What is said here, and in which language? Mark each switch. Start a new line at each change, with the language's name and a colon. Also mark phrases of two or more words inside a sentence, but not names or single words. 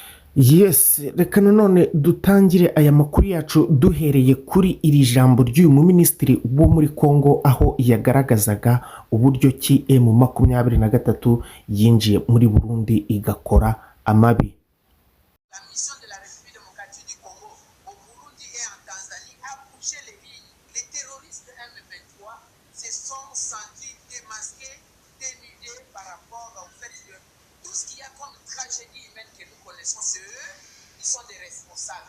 Kinyarwanda: Yes, reka nanone dutangire aya makuru yacu duhereye kuri iri jambo ry'uyu muminisitiri wo muri Congo, aho yagaragazaga uburyo ki M23 yinjiye muri Burundi igakora amabi.
French: La mission de la République démocratique du Congo au Burundi et en Tanzanie a bougé les lignes. Les terroristes M23 se sont sentis démasqués, dénudés par rapport au fait que tout ce qu'il y a comme tragédie humaine que nous connaissons, c'est eux qui sont des responsables.